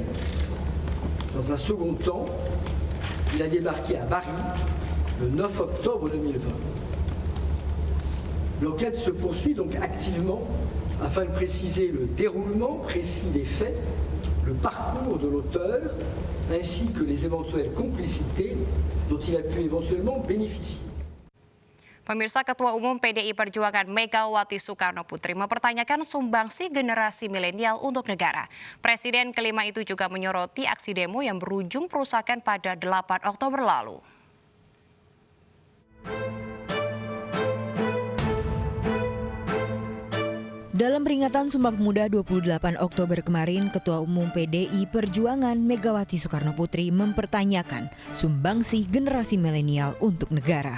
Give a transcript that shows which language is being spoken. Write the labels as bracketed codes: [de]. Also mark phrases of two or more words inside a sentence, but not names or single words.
[fr] Dans un second temps, il a débarqué à Bari le 9 octobre 2020. L'enquête se poursuit donc activement afin de préciser le déroulement précis des faits, le parcours de l'auteur, ainsi que les éventuelles complicités dont il a pu éventuellement bénéficier. [id] Pemirsa, Ketua Umum PDI Perjuangan Megawati Soekarno Putri mempertanyakan sumbangsi generasi milenial untuk negara. Presiden kelima itu juga menyoroti aksi demo yang berujung perusakan pada 8 Oktober lalu. Dalam peringatan Sumpah Pemuda 28 Oktober kemarin, Ketua Umum PDI Perjuangan Megawati Soekarno Putri mempertanyakan sumbangsi generasi milenial untuk negara.